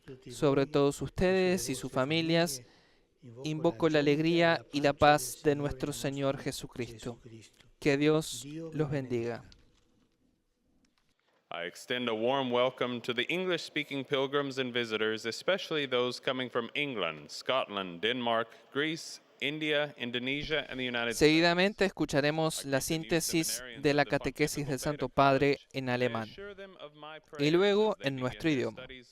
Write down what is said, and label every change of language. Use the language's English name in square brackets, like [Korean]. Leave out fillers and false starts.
[Spanish] Sobre todos ustedes y sus familias, invoco la alegría y la paz de nuestro Señor Jesucristo. Que Dios los bendiga. [English] I extend a warm welcome to the English-speaking pilgrims and visitors, especially those coming from England, Scotland, Denmark, Greece, India, Indonesia, and the United States. [Spanish] Seguidamente escucharemos la síntesis de la catequesis del Santo Padre en alemán y luego en nuestro idioma.